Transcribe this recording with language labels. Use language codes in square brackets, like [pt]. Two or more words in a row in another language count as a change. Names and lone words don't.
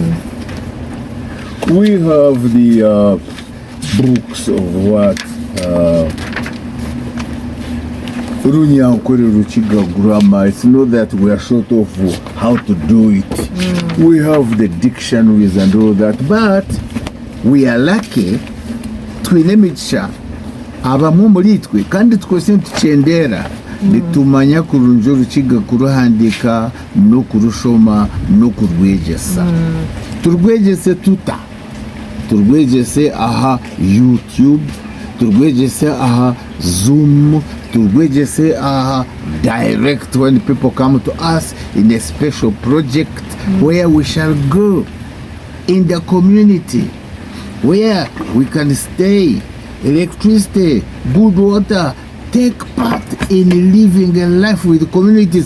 [en] We have the books of what Rukiga grammar. It's not that we are short of how to do it. We have the dictionaries and all that, but we are lucky [cgg] twinemicha abamu muri twe kandi twese tucendera nitumanya kurunja Rukiga kuruhandika no kurushoma no kurwegesa. Turwegese tuta. Turwegese aha YouTube, turwegese aha Zoom, turwegese aha direct [en] when people come to us in a special project where we shall go in the community, where we can stay, electricity, good water, take part in living a life with communities.